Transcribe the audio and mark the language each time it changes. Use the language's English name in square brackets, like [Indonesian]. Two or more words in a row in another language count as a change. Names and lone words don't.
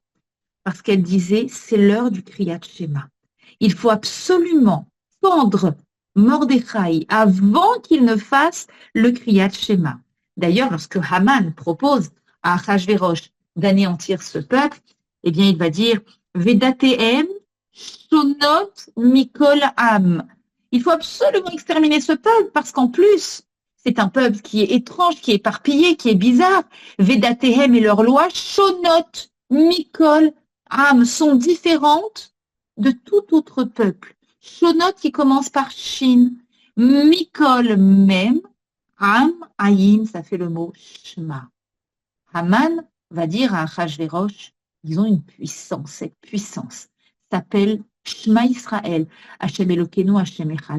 [French] Parce qu'elle disait, c'est l'heure du [Hebrew] קריאת שמע. [French] Il faut absolument pendre Mordechai avant qu'il ne fasse le [Hebrew] קריאת שמע. [French] D'ailleurs, lorsque Haman propose à Achashverosh d'anéantir ce peuple, eh bien, il va dire [Hebrew] ודתיהם שונות מכל עם. [French] Il faut absolument exterminer ce peuple parce qu'en plus, c'est un peuple qui est étrange, qui est éparpillé, qui est bizarre. Vedatehem et leurs lois, [Hebrew] שונות מכל עם, [French] sont différentes de tout autre peuple. Shonot qui commence par shin, mikol même, am, ayin, ça fait le mot shema. Haman va dire à Achashverosh, ils ont une puissance, cette puissance s'appelle [Hebrew] שמע ישראל, השם אלוקינו, השם אחד.